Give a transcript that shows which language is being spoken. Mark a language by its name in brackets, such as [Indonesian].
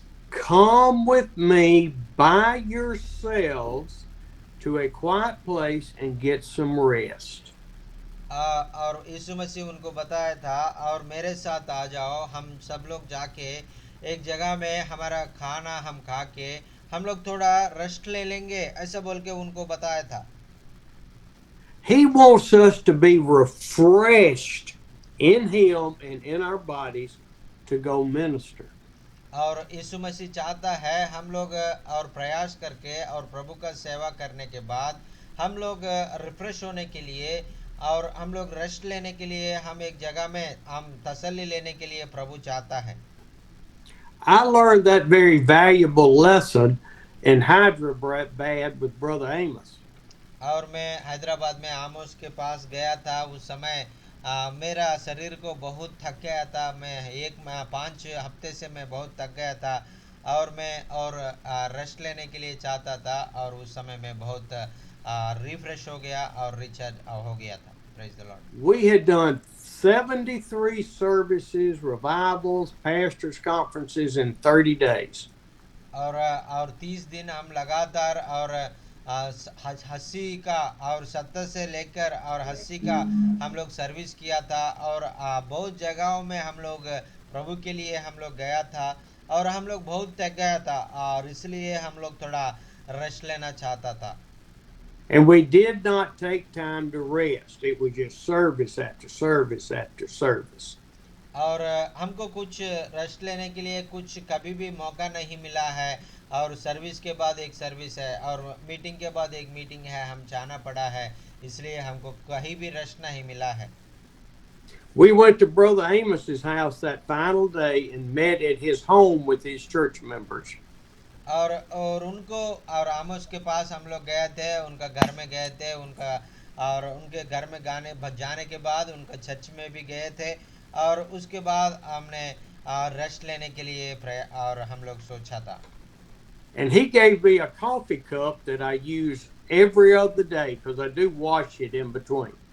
[English] Come with me by yourselves to a quiet place and get some rest. [Hindi] और यीशु मसीह उनको बताया था, और मेरे साथ आ जाओ, हम सब लोग जाके एक जगह में हमारा खाना हम खा के हम लोग थोड़ा रेस्ट ले लेंगे, ऐसा बोल के उनको बताया था। [English] He wants us to be refreshed in Him and in our bodies to go minister. [Hindi] और यीशु मसीह चाहता है हम लोग और प्रयास करके और प्रभु का सेवा करने के बाद हम लोग रिफ्रेश होने के लिए और हम लोग रेस्ट लेने के लिए हम एक जगह में हम तसल्ली लेने के लिए प्रभु चाहता है। [English] I learned that very valuable lesson in Hyderabad with Brother Amos. [Hindi] और मैं हैदराबाद में आमोस के पास गया था, उस समय मेरा शरीर को बहुत थक गया था, मैं 5 हफ्ते से मैं बहुत थक गया था और मैं और रेस्ट लेने के लिए चाहता था, और उस समय मैं बहुत रिफ्रेश हो गया और रिचार्ज हो गया था। [English] Praise the Lord. We had done 73 services, revivals, pastors' conferences in 30 days. [Hindi] और 30 दिन हम लगातार और 80 का और 70 से लेकर और 80 का हम लोग सर्विस किया था, और बहुत जगहों में हम लोग प्रभु के लिए हम लोग गया था, और हम लोग बहुत थक गया था, और इसलिए हम लोग थोड़ा रेस्ट लेना चाहता था। [English] And we did not take time to rest. It was just service after service after service. [Hindi] और हमको कुछ रेस्ट लेने के लिए कुछ कभी भी मौका नहीं मिला है, और सर्विस के बाद एक सर्विस है और मीटिंग के बाद एक मीटिंग है, हम जाना पड़ा है, इसलिए हमको कहीं भी रेस्ट नहीं मिला है। [English] We went to Brother Amos's house that final day and met at his home with his church members. [Hindi] और उनको और आमोस के पास हम लोग गए थे, उनका घर में गए थे, उनका और उनके घर में जाने के बाद उनका चर्च में भी गए थे, और उसके बाद हमने रेस्ट लेने के लिए और हम लोग सोचा था। [English] And he gave me a coffee cup that I use every other day because I do wash it in between.